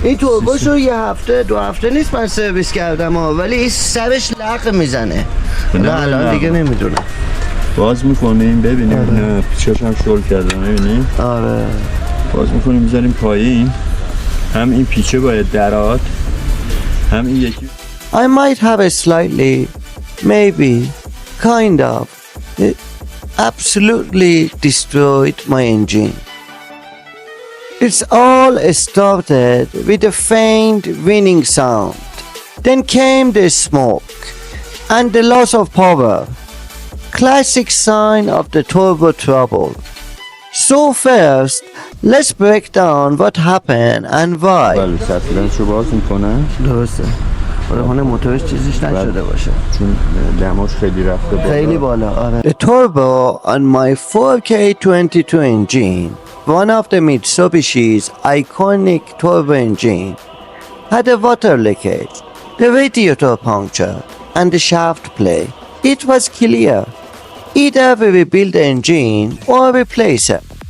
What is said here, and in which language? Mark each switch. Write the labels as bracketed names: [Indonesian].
[Persian] این توربوشو یه هفته دو هفته نیست من سرویس کردم ولی این سرش لق میزنه. نه الان دیگه نمیدونم. باز میکنیم ببینیم. نه پیچاش هم شل کردم ببینیم. آره. باز میکنیم میذاریم پایین. هم این پیچه باید درات. هم این یکی. [English] I might have a slightly, maybe, kind of, absolutely destroyed my engine. It's all started with a faint winning sound. Then came the smoke and the loss of power. Classic sign of the turbo trouble. So first, let's break down what happened and why. [Persian] بله سطلنشو باز میکنه. درسته. آره موتورش چیزیش نشده باشه. چون دماش خیلی رفته بالا. خیلی بالا آره. [English] The turbo on my 4K22 engine, one of the Mitsubishi's iconic turbo engine, had a water leakage, the radiator punctured, and the shaft plate. It was clear. Either we rebuild the engine or replace it.